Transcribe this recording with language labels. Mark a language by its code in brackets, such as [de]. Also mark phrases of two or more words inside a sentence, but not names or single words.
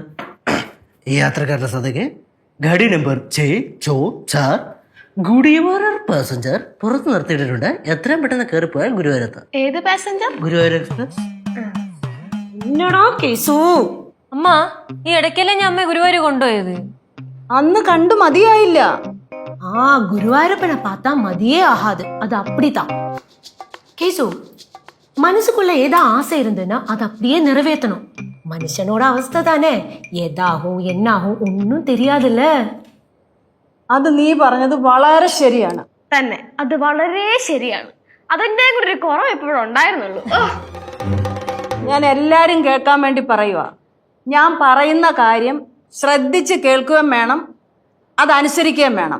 [ml] ഈ യാത്രക്കാരുടെ സദകെ ഗാഡി നമ്പർ 644 ഗുഡിവായൂർ പാസഞ്ചർ പുറത്ത് നിർത്തിയിട്ടുണ്ട്. എത്രയും പെട്ടെന്ന് കയറിപ്പോയാൽ ഗുരുവായൂരത്ത്. ഏത് പാസഞ്ചർ? ഗുരുവായൂർ എക്സ്പ്രസ്. എന്നടാ കേസു. അമ്മ, ഈ ഇടയ്ക്കല്ലേ ഞാൻ അമ്മയെ ഗുരുവായൂർ കൊണ്ടുപോയത്? അന്ന് കണ്ടു മതിയായില്ല. [ta] குருவாயூரப்பனை பார்த்தா மதியே ஆகாது. அது அப்படித்தான். கேசு, மனசுக்குள்ள ஏதா ஆசை இருந்ததுன்னா அது அப்படியே நிறைவேற்றணும். மனுஷனோட அவஸ்தை தானே, ஏதாகும் என்னாகும் ஒன்னும் தெரியாதுல்ல. [ml] അത് നീ പറഞ്ഞത് വളരെ ശരിയാണ്. തന്നെ, അത് വളരെ ശരിയാണ്. അതെന്റെ കൂടെ ഒരു കുറവ് എപ്പോഴും ഉണ്ടായിരുന്നുള്ളൂ. ഞാൻ എല്ലാരും കേൾക്കാൻ വേണ്ടി പറയുക. ഞാൻ പറയുന്ന കാര്യം ശ്രദ്ധിച്ച് കേൾക്കുകയും വേണം, അതനുസരിക്കുകയും വേണം.